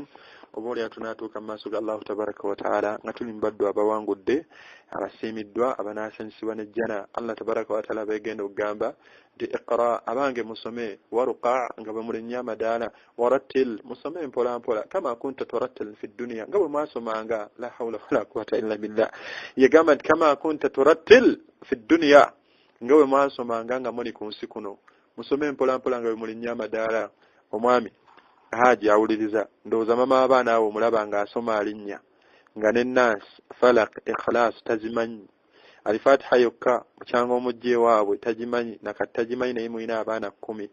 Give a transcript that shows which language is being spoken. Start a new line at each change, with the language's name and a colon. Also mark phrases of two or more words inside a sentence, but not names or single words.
Ganda: Oba olya tunaatuuka mu maaso ga
Arabic: الله تبارك وتعالى
Ganda: nga tuli mu baddu abawangudde, abasiimiddwa, abanaasanyusibwa n'ejjana.
Arabic: الله تبارك وتعالى
Ganda: beegenda okugamba nti iqra, abange musome, waruqa nga bwe mulinnya amadaala, warattil musome mpola mpola
Arabic: كما كنت ترتل في الدنيا,
Ganda: nga bwe mwasomanga.
Arabic: لا حول ولا قوة إلا بالله.
Ganda: Yegamba nti
Arabic: كما كنت ترتل في الدنيا,
Ganda: nga bwe mwasomanga nga muli ku nsi kuno, musome mpola mpola nga bwe mulinnya amadaala. Omwami Haji awuliriza, ndowooza mama w'abaana abo omulaba ng'asoma alinnya nga n'Ennaasi, Falaq, Ikhlas tazimanyi, Al-Fatiha yokka mukyanga omujje waabwe tagimanyi, nakati tagimanyi naye mulina abaana 10.